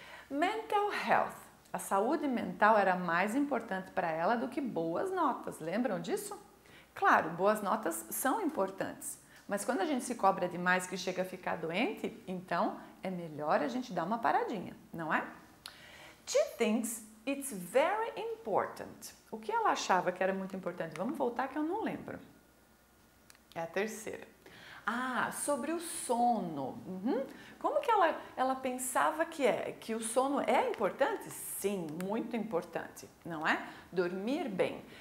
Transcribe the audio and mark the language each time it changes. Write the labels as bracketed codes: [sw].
[en] Mental health. [pt] A saúde mental era mais importante para ela do que boas notas. Lembram disso? Claro, boas notas são importantes, mas quando a gente se cobra demais que chega a ficar doente, então é melhor a gente dar uma paradinha, não é? [en] She thinks it's very important. [pt] O que ela achava que era muito importante? Vamos voltar que eu não lembro. É a terceira. Sobre o sono. Como que ela pensava que o sono é importante? Sim, muito importante, não é? Dormir bem.